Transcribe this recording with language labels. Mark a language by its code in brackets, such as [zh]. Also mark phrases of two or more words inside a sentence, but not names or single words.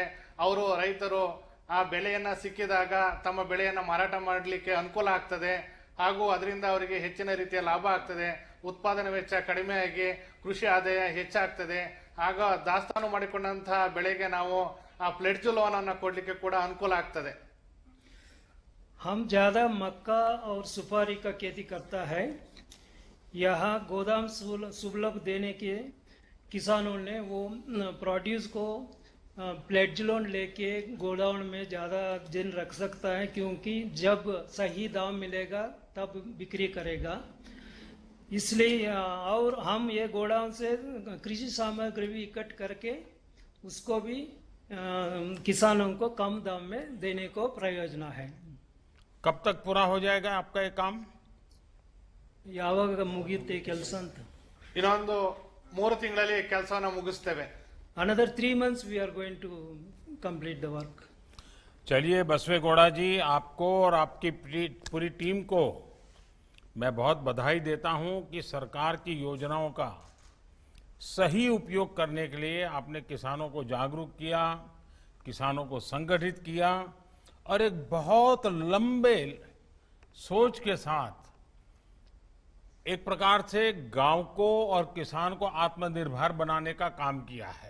[kn] ಅವರು ರೈತರು ಆ ಬೆಲೆಯನ್ನ ಸಿಕ್ಕಿದಾಗ ತಮ್ಮ ಬೆಳೆಯನ್ನ ಮಾರಾಟ ಮಾಡಲಿಕ್ಕೆ ಅನುಕೂಲ ಆಗ್ತದೆ. ಹಾಗೂ ಅದರಿಂದ ಅವರಿಗೆ ಹೆಚ್ಚಿನ ರೀತಿಯ ಲಾಭ ಆಗ್ತದೆ. ಉತ್ಪಾದನೆ ವೆಚ್ಚ ಕಡಿಮೆಯಾಗಿ ಕೃಷಿ ಆದಾಯ ಹೆಚ್ಚಾಗ್ತದೆ. ಆಗ ದಾಸ್ತಾನು ಮಾಡಿಕೊಂಡಂತಹ ಬೆಳೆಗೆ ನಾವು ಆ [en] pledge loan [kn] ಅನ್ನು ಕೊಡ್ಲಿಕ್ಕೆ ಕೂಡ ಅನುಕೂಲ ಆಗ್ತದೆ. [hi] हम ज्यादा मक्का और सुपारी का खेती करता है. यहाँ गोदाम सुलभ देने के किसानों ने वो प्रोड्यूस को [en] pledge loan [hi] लेके गोडाउन में ज़्यादा दिन रख सकता है, क्योंकि जब सही दाम मिलेगा तब बिक्री करेगा. इसलिए और हम ये गोडाउन से कृषि सामग्री भी इकट्ठ करके उसको भी किसानों को कम दाम में देने को प्रयोजन है. कब तक पूरा हो जाएगा आपका ये काम? [kn] ಯಾವಾಗ ಮುಗಿಯುತ್ತೆ ಕೆಲಸ ಅಂತ? ಇನ್ನೊಂದು 3 ತಿಂಗಳಲ್ಲಿ ಕೆಲಸವನ್ನು ಮುಗಿಸ್ತೇವೆ. [en] Another 3 months we are going to complete the work. [hi] चलिए बसवेगौड़ा जी, आपको और आपकी पूरी टीम को मैं बहुत बधाई देता हूं कि सरकार की योजनाओं का सही उपयोग करने के लिए आपने किसानों को जागरूक किया, किसानों को संगठित किया और एक बहुत लंबे सोच के साथ एक प्रकार से गांव को और किसान को आत्मनिर्भर बनाने का काम किया है.